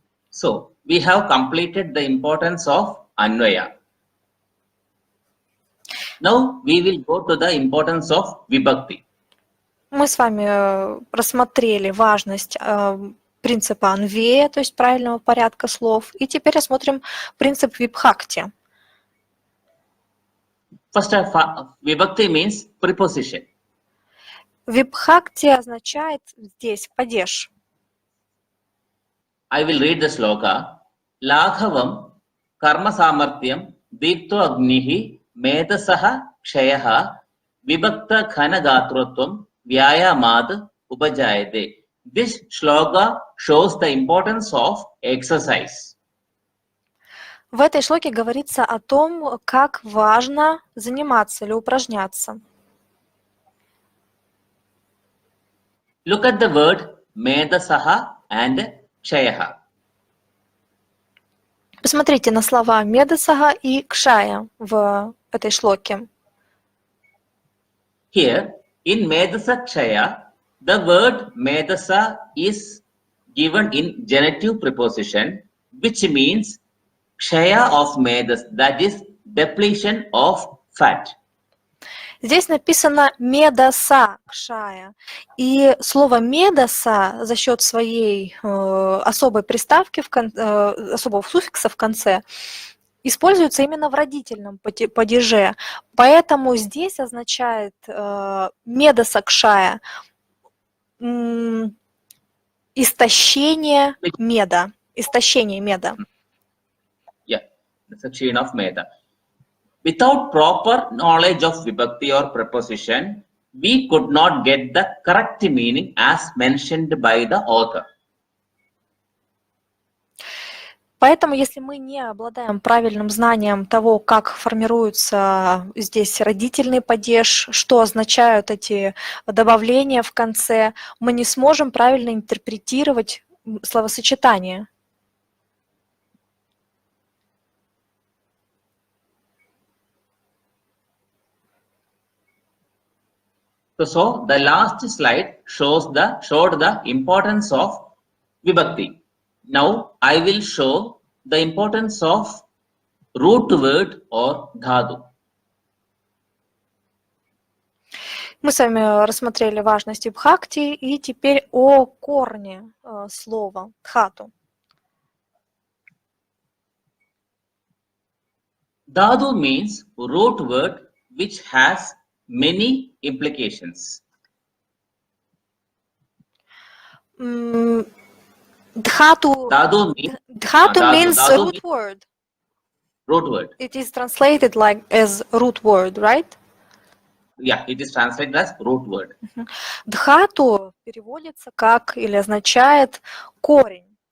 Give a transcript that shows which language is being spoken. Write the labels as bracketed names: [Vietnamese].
[English] So, we have completed the importance of Anvaya. Now, we will go to the importance of Vibhakti. [Russian] Мы с вами рассмотрели важность принципа анвея, то есть правильного порядка слов, и теперь рассмотрим принцип вибхакти. [English] First, Vibhakti means preposition. [Russian] Вибхакти означает здесь падеж. [English] I will read the sloka. [Sanskrit] Laghavam karma samarthyam dikto agnihi medasaha kshayaha vibhakta khana gatrutvam vyayamad upajayate. [English] This shloka shows the importance of exercise. [Russian] В этой шлоке говорится о том, как важно заниматься или упражняться. [English] Look at the word medasaha and kshayaha. [Russian] Посмотрите на слова медасага и кшая в этой шлоке. [English] Here, in medasa kshaya, the word medasa is given in genitive preposition, which means kshaya of medas, that is depletion of fat. [Russian] Здесь написано медаса кшая. И слово медаса за счет своей особой приставки, особого суффикса в конце, используется именно в родительном падеже. Поэтому здесь означает медаса кшая истощение меда. Истощение меда. [English] Yeah, that's a chain of meda. Without proper knowledge of vibhakti or preposition, we could not get the correct meaning as mentioned by the author. [Russian] Поэтому, если мы не обладаем правильным знанием того, как формируется здесь родительный падеж, что означают эти добавления в конце, мы не сможем правильно интерпретировать словосочетание. [English] So the last slide showed the importance of vibhakti. Now I will show the importance of root word or dhatu. [Russian] Мы с вами рассмотрели важность вибхакти и теперь о корне слова дхату. [English] Dhatu means root word which has many implications. Dhatu means root word. Root word. It is translated like as root word, right? Yeah, it is translated as root word. [Russian] Dhatu переводится как или означает корень.